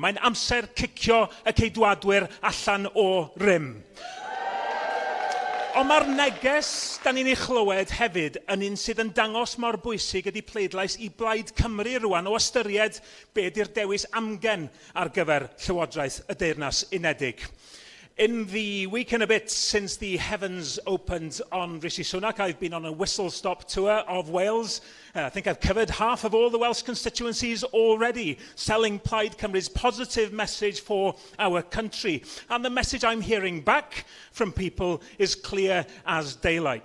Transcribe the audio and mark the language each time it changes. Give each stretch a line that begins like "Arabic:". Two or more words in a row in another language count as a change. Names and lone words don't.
Welsh: Mae'n amser cicio y ceidwadwyr allan o rym. Ond mae'r neges da ni'n ei chlywed hefyd yn un sydd yn dangos mor bwysig ydy pleidlais I Blaid Cymru rwan o ystyried be di'r dewis amgen ar gyfer Llywodraeth y Deyrnas Unedig.
English: In the week and a bit since the heavens opened on Rishi Sunak, I've been on a whistle-stop tour of Wales. I think I've covered half of all the Welsh constituencies already, selling Plaid Cymru's positive message for our country. And the message I'm hearing back from people is clear as daylight.